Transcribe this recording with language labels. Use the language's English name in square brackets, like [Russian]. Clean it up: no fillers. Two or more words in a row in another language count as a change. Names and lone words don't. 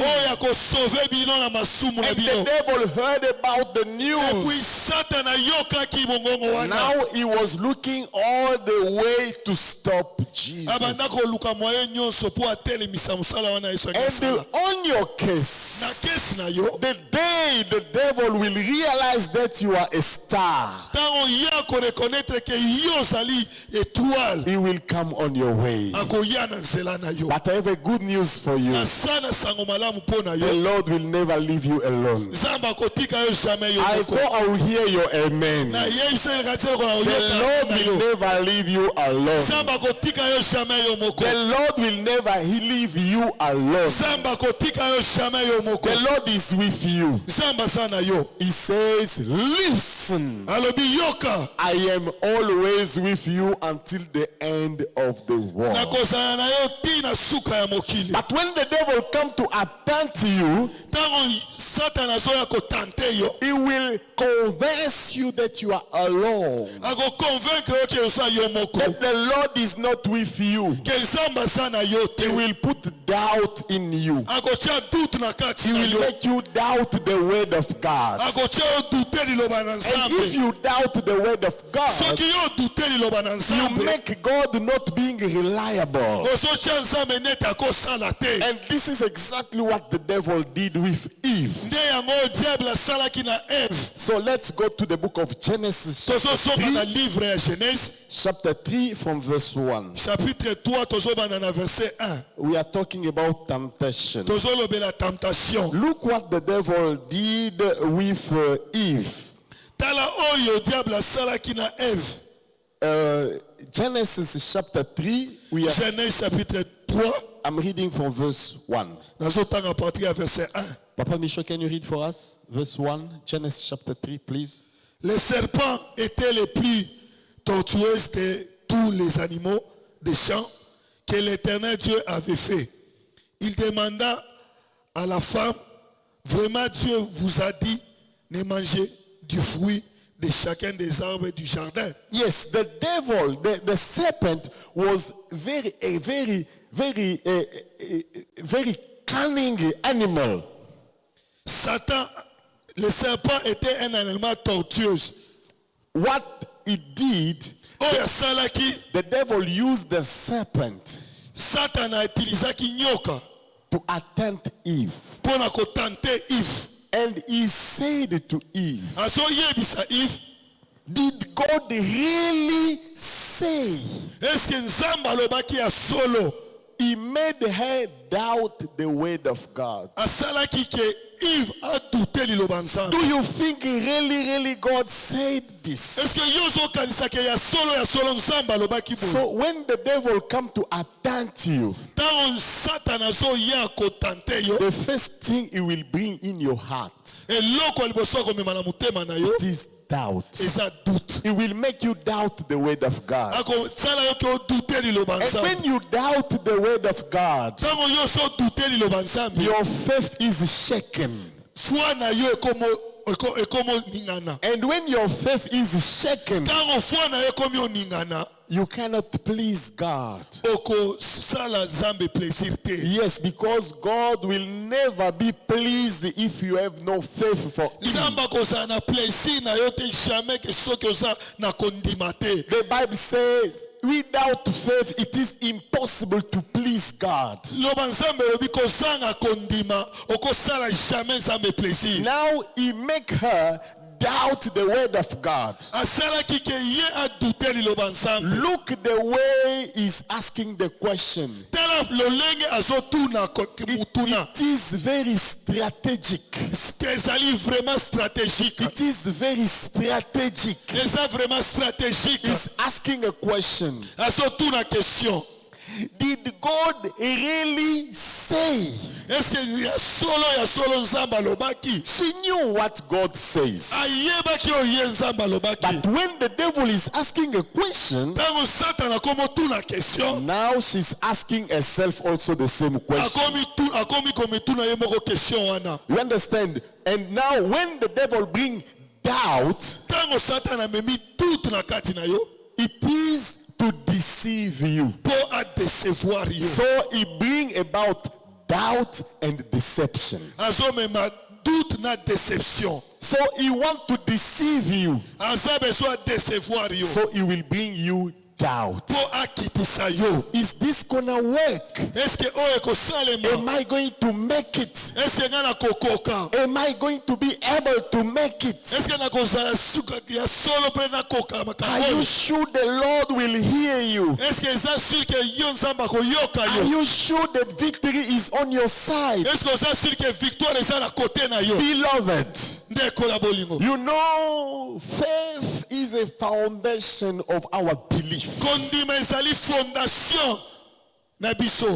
[English] And the devil heard about the news. Now he was looking all the way to stop Jesus. And the your [Lingala] na [English] case, [Lingala] kesi na yo [English] the day the devil will realize that you are a star, [Lingala] ntango ya korekonetre ke yo ozali étoile [English] he will come on your way. [Lingala] akoya na nzela na yo. [English] But I have a good news for you. [Lingala] Asa na sango malamu mpo na [English] The [Lingala] yo [English] Lord will never leave you alone. [Lingala] nzambe akotika yo jamais yo [English] I [Lingala] moko. [English] thought I will hear your amen. [Lingala] Na yebisa elakati eloko na [English] The [Lingala] oyoka [English] Lord [Lingala] na [English] will [Lingala] yo [English] never leave you alone. [Lingala] nzambe akotika yo jamais yo moko. [English] The Lord will never leave you alone. [Lingala] nzambe akotika yo jamais yo moko. [English] The Lord is with you. [Lingala] nzambe aza na yo [English] He says, listen, [Lingala] alobi yoka [English] I am always with you until the end of the world. [Lingala] nakozala na yo tina suka ya mokili. [English] But when the devil come to attempt you, [Lingala] ntango satana azoya kotante yo [English] he will convince you that you are alone, [Lingala] akoconvaincre yo ke oza yo moko [English] that the Lord is not with you. [Lingala] ke nzambe aza na yo te. [English] He will put doubt in you. [Lingala] akotia doute na kati [English] He [Lingala] na [English] will [Lingala] yo [English] make you doubt the word of God. [Lingala] akotia yo dute liloba na [English] And if [Lingala] nzambe. [English] you doubt the word of God, [Lingala] soki yo dute liloba na [English] you [Lingala] nzambe [English] make God not being reliable. [Lingala] ozotia nzambe neti akosala te. [English] And this is exactly what the devil did with Eve. [Lingala] nde yango diable asalaki na Eve. [English] So let's go to the book of Genesis, [Lingala] tozosomba na livre ya Genèse [English] chapter 3 from verse 1. [Lingala] chapitre 3 tozobanda na verset 1 [English] We are talking about temptation. [Lingala] tozolobela tentation. [English] Look what the devil did with Eve. [Lingala] tala oyo diable asalaki na Eve. [English] Genesis chapter 3, [French] Genèse chapitre 3 [English] I'm reading from verse 1. [Lingala] nazotanga partir ya verset 1. [English] Papa Michaud, can you read for us? Verse 1, Genesis chapter 3, please. [French] Les serpents étaient les plus tortueux de tous les animaux des champs que l'Éternel Dieu avait fait. Il demanda à la femme, vraiment Dieu vous a dit, ne mangez du fruit de chacun des arbres du jardin. [English] Yes, the devil, the serpent was very cunning animal. [French] Satan, le serpent était un animal tortueux. [English] What he did, [Lingala] Oyo asalaki, [English] the devil used the serpent [Lingala] Satan a utilisaki nyoka [English] to attempt Eve. [Lingala] mpona kotante Eve. [English] And he said to Eve, [Lingala] azoyebisa Eve, [English] did God really say? [Lingala] eske nzambe alobaki ya solo? [English] He made her doubt the word of God. [Lingala] asalaki ke Eve adute liloba nzambe. [English] Do you think really God said this? [Lingala] eske yo ozokanisa ke ya solo nzambe alobaki boye? [English] So when the devil come to attempt you, [Lingala] ntango satana azoya kotante yo, [English] the first thing he will bring in your heart [Lingala] eloko ya liboso akomema na motema na yo [English] is doubt. [Lingala] eza doute. [English] He will make you doubt the word of God. [Lingala] akosala yo ke odute liloba [English] And [Lingala] nzambe. [English] when you doubt the word of God, [Lingala] ntango yo so odute liloba nzambe, [English] your faith is shaken. [Lingala] foi na yo ekomo ningana. [English] And when your faith is shaken, [Lingala] ntango foi na yo ekomi oningana, [English] you cannot please God. [Lingala] okosala nzambe plaisir te. [English] Yes, because God will never be pleased if you have no faith for Him. [Lingala] nzambe akozala na plaisir na yo te jamais ke soki oza na kondima te. [English] The Bible says, without faith, it is impossible to please God. [Lingala] loba nzambe elobi kozanga kondima okosala jamais nzambe plaisir. [English] Now He make her doubt the word of God. [Lingala] asalaki ke ye adute liloba nzambe. [English] Look the way He's asking the question. [Lingala] tala lolenge azotuna mutuna. [English] It is very strategic. [Lingala] ke ezali [French] vraiment stratégique. [English] It is very strategic. [Lingala] eza [French] vraiment stratégique. [English] He's asking a question. [Lingala] azotuna question. [English] Did God really say? [Lingala] eske ya solo nzambe alobaki? [English] She knew what God says. [Lingala] ayebaki oye nzambe alobaki. [English] But when the devil is asking a question, [Lingala] ntango satana akomotuna question, [English] now she's asking herself also the same question. [Lingala] akomi komituna ye moko question wana. [English] You understand? And now when the devil bring doubt, [Lingala] ntango satana amemi toute na kati na yo, [English] it is to deceive you. [Lingala] mpo adecevoir yo. [English] So he bring about doubt and deception. [Lingala] azomema doute na déception. [English] So he want to deceive you. [Lingala] aza besoin adecevoir yo. [English] So he will bring you doubt. [Lingala] po akitisa yo. [English] Is this gonna work? [French] Est-ce que [Lingala] oyo ekosalema? [English] Am I going to make it? [French] Est-ce que [Lingala] nga nakokoka? [English] Am I going to be able to make it? [French] Est-ce que [Lingala] nakozala suka ya solo pe nakoka makambo? [English] Are you sure the Lord will hear you? [French] Est-ce que [Lingala] eza [French] sûr que [Lingala] yo nzamba koyoka [English] Are [Lingala] yo? [English] you sure that victory is on your side? [French] Est-ce que [Lingala] oza [French] sûr que victoire [Lingala] eza na côté na yo? [English] Beloved, [Lingala] Ndeko la bolingo. [English] you know, faith is a foundation of our belief. [Lingala] Kondima ezali fondation na biso.